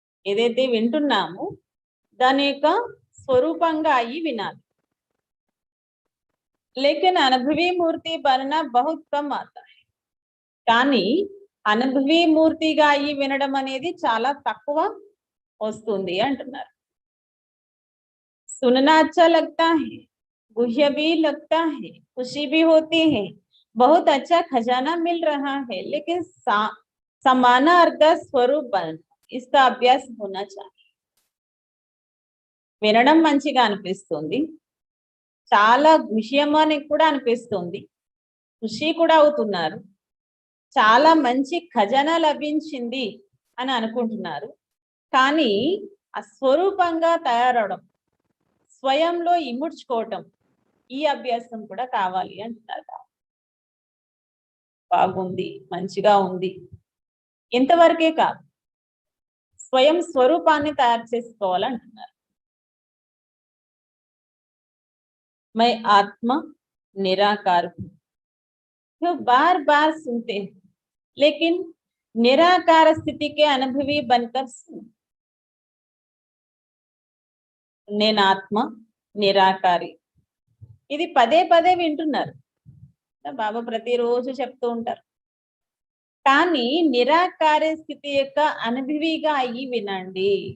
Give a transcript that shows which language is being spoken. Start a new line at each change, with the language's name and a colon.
Telugu: ఏదైతే వింటున్నామో దాని యొక్క స్వరూపంగా అయ్యి వినాలి.
Hindi: లేకిన్ అనుభవీ మూర్తి బననా బహుత్ కమ్ ఆతా హై.
Telugu: కానీ అనుభవీ మూర్తిగా అయ్యి వినడం అనేది చాలా తక్కువ వస్తుంది అంటున్నారు.
Hindi: सुनना अच्छा लगता है, गुह्य भी लगता है, खुशी भी होती है, बहुत अच्छा खजाना मिल रहा है, लेकिन समान अर्थ स्वरूप बनना इसका अभ्यास होना चाहिए.
Telugu: వినడం మంచిగా అనిపిస్తుంది, చాలా గుహ్యమని కూడా అనిపిస్తుంది, ఖుషి కూడా అవుతున్నారు, చాలా మంచి ఖజానా లభించింది అని అనుకుంటున్నారు. కానీ ఆ స్వరూపంగా తయారవడం, స్వయంలో ఇముడ్చుకోవటం, ఈ అభ్యాసం కూడా కావాలి అంటున్నారు. బాగుంది, మంచిగా ఉంది, ఇంతవరకే కాదు, స్వయం స్వరూపాన్ని తయారు చేసుకోవాలంటున్నారు.
Hindi: मैं आत्मा निराकार हूं, जो बार बार सुनते हैं, लेकिन निराकार स्थिति के अनुभवी बनकर सुन.
Telugu: నేను ఆత్మ నిరాకారి, ఇది పదే పదే వింటున్నారు బాబా, ప్రతిరోజు చెప్తూ ఉంటారు. కానీ నిరాకార స్థితి యొక్క అనుభవిగా అయ్యి వినండి.